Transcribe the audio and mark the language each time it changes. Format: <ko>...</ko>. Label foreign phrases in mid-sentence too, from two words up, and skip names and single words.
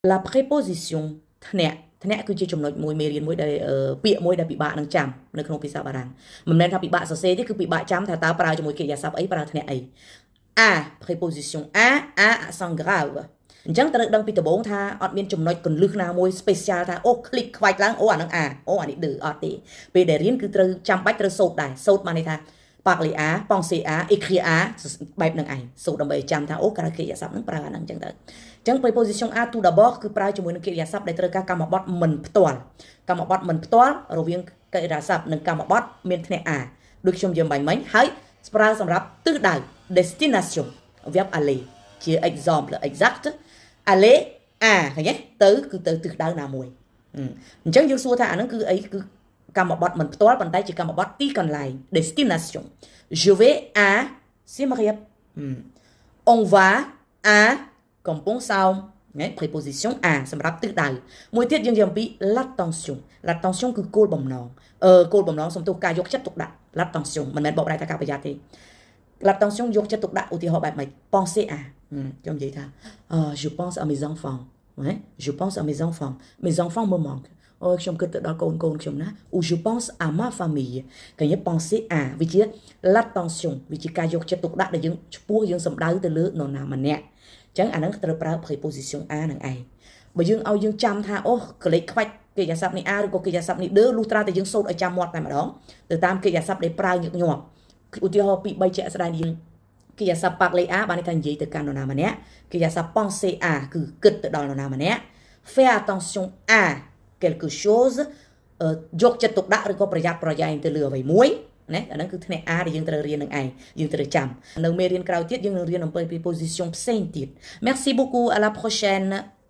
<fr>La préposition</fr> <km>ធ្នាក់គឺជាចំណុចមួយមេរៀនមួយដែលពាក្យមួយដែលពិបាកនឹងចាំនៅក្នុងភាសាបារាំងមិនមែនថាពិបាកសរសេរទេគឺពិបាកចាំថាតើប្រើជាមួយកិរិយាសព្ទអីប្រើធ្នាក់អី</km> <fr>A préposition A accent grave</fr> <km>អញ្ចឹងត្រូវដឹងពីដំបូងថាអត់មានចំណុចកន្លឹះណាមួយ special ថាអូคลิกខ្វាច់ឡើងអូអានឹង A អូអានេះ D អត់ទេពេលដែលរៀនគឺត្រូវចាំបាច់ត្រូវសូត្រដែរសូត្របានន័យថា</km> <fr>parler A penser A écrire A</fr> <km>បែបហ្នឹងឯងសូត្រដើម្បីឲ្យចាំថាអូក្រៅកិរិយាសព្ទ ហ្នឹងប្រើអាហ្នឹងអញ្ចឹងទៅអញ្ចឹង</km> <fr>preposition A tout d'abord</fr> <km>គឺប្រើជាមួយនឹងកិរិយាសព្ទដែលត្រូវការកម្មបត្តិមិនផ្ទាល់កម្មបត្តិមិនផ្ទាល់រវាងកិរិយាសព្ទនិងកម្មបត្តិមានធ្នាក់ A ដូចខ្ញុំយើងបាញ់មិញហើយប្រើសម្រាប់ទិសដៅ</km> <fr>destination verb aller</fr> <km>ជា</km> <fr>exemple exact aller A</fr> <km>ឃើញទេទៅគឺទៅទិសដៅណាមួយអញ្ចឹងយើងសួរថាអាហ្នឹងគឺអីគឺកម្មបត្តិមិនផ្ទាល់ប៉ុន្តែ ជាកម្មបត្តិទីកន្លែង</km> <fr>destination je vais à Siem Reap on va à</fr> <km>កំពង់សោមណា</km> <fr>préposition à</fr> <km>សម្រាប់ទិសដៅមួយទៀតយើងនិយាយអំពី</km> <fr>l'attention l'attention</fr> <km>គឺគោលបំណងគោលបំណងសំទោសការយកចិត្តទុកដាក់ l'attention មិនមែនបកប្រែថាការប្រយ័ត្នទេ l'attention យកចិត្តទុកដាក់ឧទាហរណ៍បែបម៉េច penser à ខ្ញុំនិយាយថា</km> <fr>je pense à mes enfants ouais je pense à mes enfants me manquent</fr> <km>អូខ្ញុំគិតទៅដល់កូនខ្ញុំណា</km> <fr>ou je pense à ma famille</fr> <km>គេនិយាយ</km> <fr>penser à</fr> <km>វាជា l'attention វាជាការយក ចិត្តទុកដាក់ដែលយើងឆ្ពោះយើងសំដៅទៅលើនរណាម្នាក់អញ្ចឹងអាហ្នឹងត្រូវប្រើ</km> <fr>préposition à</fr> <km>នឹងឯងបើយើងឲ្យយើងចាំថាអូកលេចខ្វាច់ កិរិយាសព្ទនេះ A ឬក៏កិរិយាសព្ទនេះ D លុះត្រាតែយើងសូត្រឲ្យចាំមាត់តែម្ដងទៅតាមកិរិយាសព្ទដែលប្រើញឹកញាប់ឧទាហរណ៍ពី3ជាក់ស្ដែងយើងកិរិយាសព្ទ</km> <fr>parler à</fr> <km>បានន័យថានិយាយទៅកាន់នរណាម្នាក់កិរិយាសព្ទ</km> <fr>penser à</fr> <km>គឺគិតទៅដល់នរណាម្នាក់</km> <fr>faire attention à quelque chose</fr> <km>យកចិត្តទុកដាក់ឬក៏ប្រយ័ត្នប្រយែងទៅលើអ្វីមួយណាអាហ្នឹងគឺធ្នាក់ A ដែលយើងត្រូវរៀននឹងឯងយើងត្រូវចាំនៅមេរៀនក្រោយទៀតយើងនឹងរៀនអំពី preposition ផ្សេងទៀត</km> <fr>Merci beaucoup à la prochaine</fr>